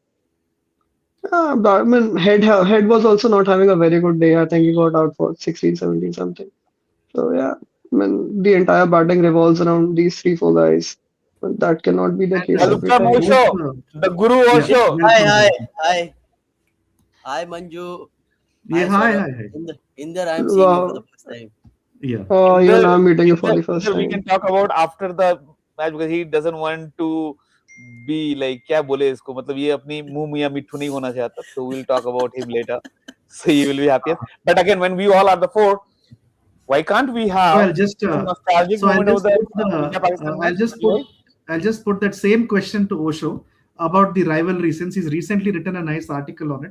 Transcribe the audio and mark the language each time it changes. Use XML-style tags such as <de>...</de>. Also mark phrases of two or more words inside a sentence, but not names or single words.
<en>But, I mean, Head was also not having a very good day. I think he got out for 16, 17 something. So yeah, I mean, the entire batting revolves around these three, four guys. But that cannot be the And case every Welcome, time. both, Osho, the Guru yeah, Yeah, Osho. hi, welcome, hi, welcome. hi, hi, Manju. Yeah, Hi, hi, Saurabh. hi, hi. In there, I'm seeing you for the Wow. first time. Yeah. Oh, In even I'm the meeting you in for the the in first the we can time. talk about after the match because he doesn't want to be like</en> <hi>क्या बोले इसको मतलब ये अपनी मुंह मियां मिट्ठू नहीं होना चाहता</hi> <en>so we'll talk about him later so he will be happier but again when we all are the four why can't we So have some nostalgic I'll moment of just the put the India Pakistan match Manju? I'll just put that same question to Osho about the rivalry since he's recently written a nice article on it.</en>